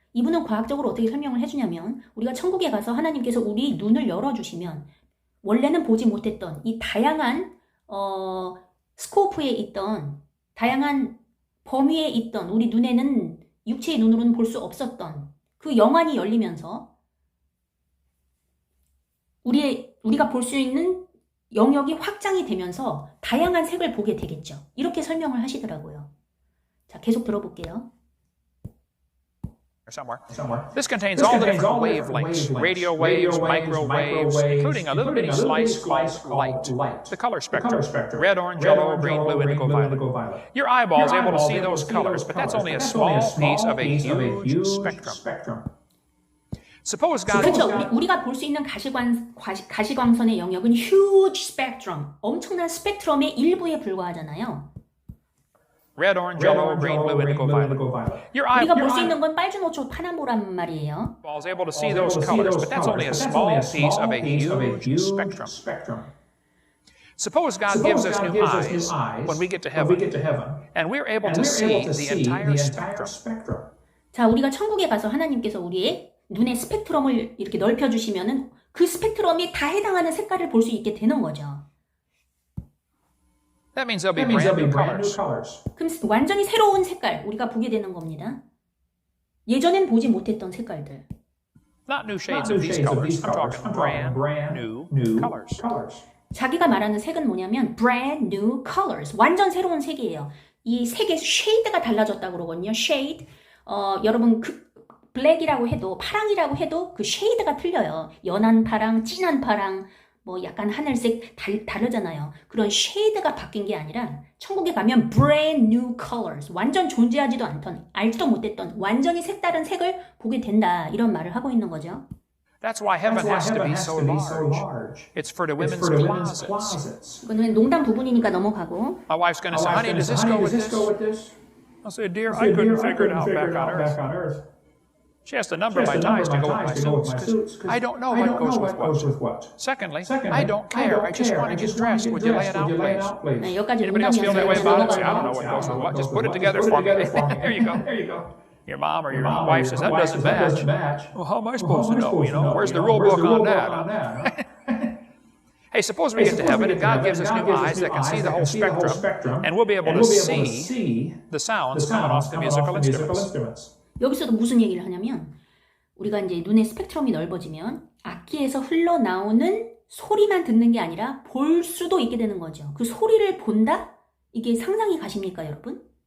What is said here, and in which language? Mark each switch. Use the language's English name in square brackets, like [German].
[Korean] 이분은 과학적으로 어떻게 설명을 해주냐면 우리가 천국에 가서 하나님께서 우리 눈을 열어주시면 원래는 보지 못했던 이 다양한 스코프에 있던 다양한 범위에 있던 우리 눈에는 육체의 눈으로는 볼 수 없었던 그 영안이 열리면서 우리가 볼 수 있는 영역이 확장이 되면서 다양한 색을 보게 되겠죠. 이렇게 설명을 하시더라고요. 자, 계속 들어볼게요. [English] Somewhere. This contains all the different wavelengths, radio waves, microwaves, including a little bitty slice called light, the color spectrum, red, orange, yellow, green, blue, indigo, violet. Your eyeball is able to see those colors, but that's only a small piece of a huge spectrum. Suppose God [Korean] 그렇죠. 우리가 볼 수 있는 가시광선의 영역은 [English] huge spectrum, [Korean] 엄청난 스펙트럼의 일부에 불과하잖아요. [English] red, orange, yellow, green, blue, indigo, violet. Your [Korean] 우리가 볼 수 있는 건 빨주, 노초, 파란보란 말이에요. [English] eyeball is able to see those colors, but that's only a small piece of a huge spectrum. Suppose God gives us new eyes when we get to heaven, and we're able to see the entire spectrum. [Korean] 자, 우리가 천국에 가서 하나님께서 우리의 눈의 스펙트럼을 이렇게 넓혀주시면은 그 스펙트럼이 다 해당하는 색깔을 볼 수 있게 되는 거죠. [English] That means there'll be brand new colors. [Korean] 그럼 완전히 새로운 색깔 우리가 보게 되는 겁니다. 예전엔 보지 못했던 색깔들. [English] Not new shades of these colors. I'm talking brand new colors. [Korean] 자기가 말하는 색은 뭐냐면 [English] brand new colors. [Korean] 완전 새로운 색이에요. 이 색의 쉐이드가 달라졌다고 그러거든요. [English] shade. [Korean] 여러분 블랙이라고 해도 파랑이라고 해도 그 쉐이드가 틀려요. 연한 파랑, 진한 파랑, 뭐 약간 하늘색 다르잖아요. 그런 쉐이드가 바뀐 게 아니라 천국에 가면 [English] brand new colors, [Korean] 완전 존재하지도 않던, 알지도 못했던 완전히 색다른 색을 보게 된다. 이런 말을 하고 있는 거죠. [English] That's why heaven has to be so large. It's for the women's closets. [Korean] 이거는 농담 부분이니까 넘어가고. [English] My wife's going to say, honey, does this go with this? I'll say, dear, I couldn't figure it out back on Earth. She has to number my ties to go with my suits because I don't know what goes with what. Secondly, I don't care. I just want to get dressed. Would you lay it out, please? [Korean] 네, 여기까지 [English] Anybody else feel that way about it? Say, I don't know [Korean] 농담이었어요. [English] what goes with what. Just put it together for me. There you go. Your mom or your wife says, that doesn't match. Well, how am I supposed to know? You know, where's the rule book on that? Hey, suppose we get to heaven and God gives us new eyes that can see the whole spectrum, and we'll be able to see the sounds coming off the musical instruments. [Korean] 여기서도 무슨 얘기를 하냐면 우리가 이제 눈의 스펙트럼이 넓어지면 악기에서 흘러나오는 소리만 듣는 게 아니라 볼 수도 있게 되는 거죠. 그 소리를 본다? 이게 상상이 가십니까, 여러분?